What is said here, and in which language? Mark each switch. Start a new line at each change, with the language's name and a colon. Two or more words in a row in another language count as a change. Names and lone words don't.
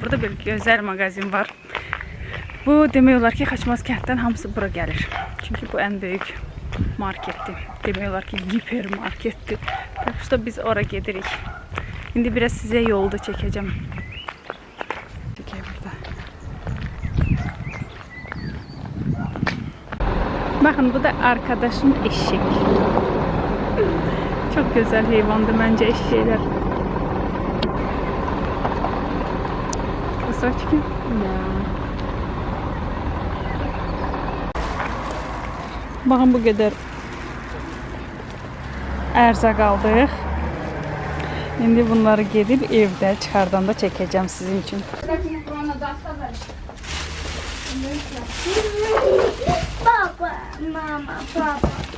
Azerbaijani: Burada bir gözəl mağazin var. Bu demək olar ki, Xaçmaz kənddən hamısı bura gəlir. Çünki bu ən böyük marketdir. Demək olar ki, hipermarketdir. Prosta biz ora gedirik. İndi biraz sizə yolda çəkəcəm. Çəkək burada.
Turkish: Bakın bu da arkadaşım eşek. Çok güzel hayvandı bence eşekler. Kısacık. Bakın bu kadar erzak aldık.
Azerbaijani: Şimdi bunları gedib evdə çıxardan da çəkəcəm sizin üçün.
Russian: Папа, мама, папа.